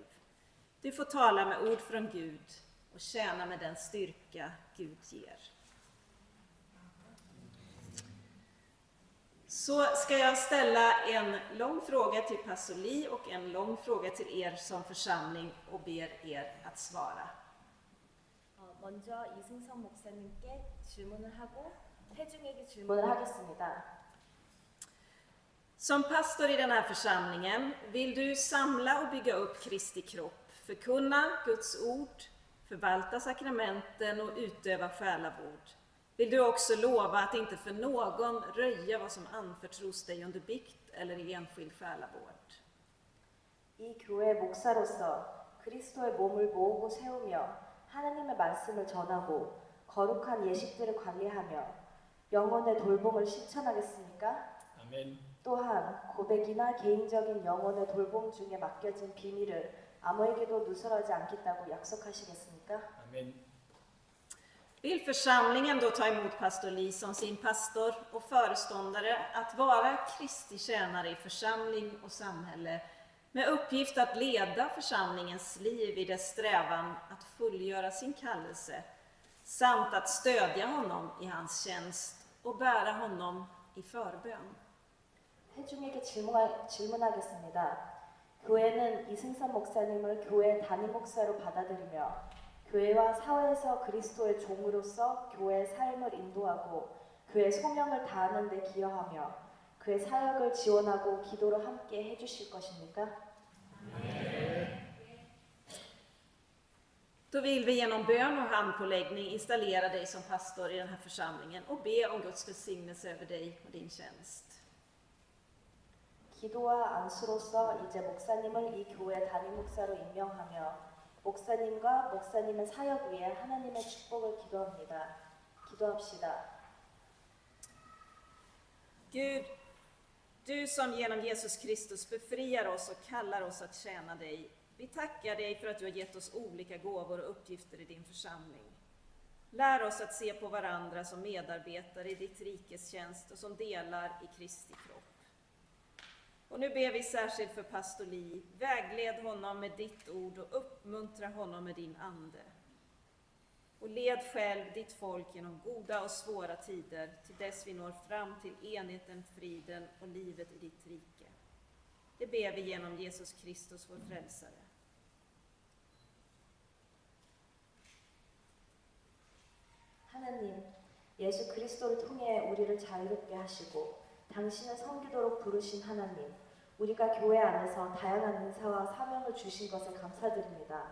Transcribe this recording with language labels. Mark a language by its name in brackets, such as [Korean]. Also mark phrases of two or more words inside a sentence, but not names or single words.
[Swedish] Du får tala med ord från Gud och tjäna med den styrka Gud ger. Så ska jag ställa en lång fråga till pastor Li och en lång fråga till er som församling och ber er att svara. [Korean] 먼저 이승선 목사님께 질문을 하고 태중에게 질문을 하겠습니다. [Swedish] Som pastor i den här församlingen vill du samla och bygga upp Kristi kropp, förkunna Guds ord, förvalta sakramenten och utöva själavård. Vill du också lova att inte för någon röja vad som anförtros dig under bikt eller i enskild själavård. [Korean] 이 교회 목사로서 그리스도의 몸을 모으고 세우며 하나님의 말씀을 전하고 거룩한 예식들을 관리하며 영혼의 돌봄을 실천하겠습니까? 아멘. 또한 고백이나 개인적인 영혼의 돌봄 중에 맡겨진 비밀을 아무에게도 누설하지 않겠다고 약속하시겠습니까? 아멘. [Swedish] Vill församlingen då ta emot pastor Li som sin pastor och föreståndare att vara Kristi tjänare i församling och samhälle med uppgift att leda församlingens liv i dess strävan att fullgöra sin kallelse samt att stödja honom i hans tjänst och bära honom i förbön. [Korean] 태중에게 질문하겠습니다. 교회는 이승선 목사님을 교회 담임 목사로 받아들이며 교회와 사회에서 그리스도의 종으로서 교회의 삶을 인도하고 그의 소명을 다하는 데 기여하며 그의 사역을 지원하고 기도로 함께 해주실 것입니까? [Swedish] Då vill vi genom bön och handpåläggning installera dig som pastor i den här församlingen och be om Guds välsignelse över dig och din tjänst. [Korean] 기도와 안수로서 이제 목사님을 이 교회 담임 목사로 임명하며 목사님과 목사님의 사역 위에 하나님의 축복을 기도합니다. 기도합시다. [Swedish] Gud, du som genom Jesus Kristus befriar oss och kallar oss att tjäna dig. Vi tackar dig för att du har gett oss olika gåvor och uppgifter i din församling. Lär oss att se på varandra som medarbetare i ditt rikes tjänst och som delar i Kristi kropp. Och nu ber vi särskilt för pastor Li. Vägled honom med ditt ord och uppmuntra honom med din ande. Och led själv ditt folk genom goda och svåra tider till dess vi når fram till enheten, friden och livet i ditt rike. Det ber vi genom Jesus Kristus, vår frälsare. [Korean] 하나님, 예수 그리스도를 통해 우리를 자유롭게 하시고 당신을 섬기도록 부르신 하나님, 우리가 교회 안에서 다양한 은사와 사명을 주신 것에 감사드립니다.